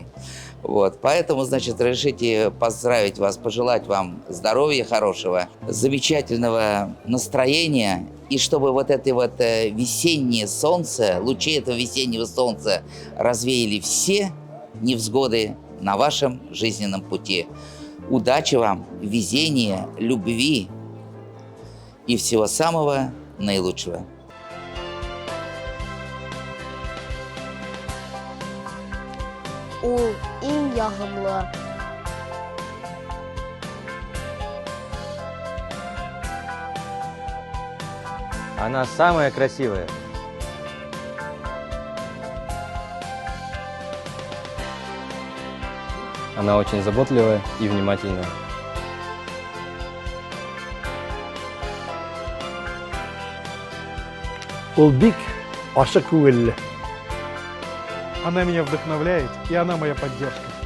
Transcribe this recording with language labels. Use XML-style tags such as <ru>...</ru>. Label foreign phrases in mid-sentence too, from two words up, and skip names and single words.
<ru>Вот, поэтому, значит, разрешите поздравить вас, пожелать вам здоровья хорошего, замечательного настроения, и чтобы вот это вот весеннее солнце, лучи этого весеннего солнца развеяли все невзгоды на вашем жизненном пути. Удачи вам, везения, любви и всего самого наилучшего.</ru> <tt>Ул иң яғымлы.</tt> <ru>Она самая красивая. Она очень заботливая и внимательная.</ru> <tt>Ул бик ашык күңелле.</tt> <ru>Она меня вдохновляет, и она моя поддержка.</ru>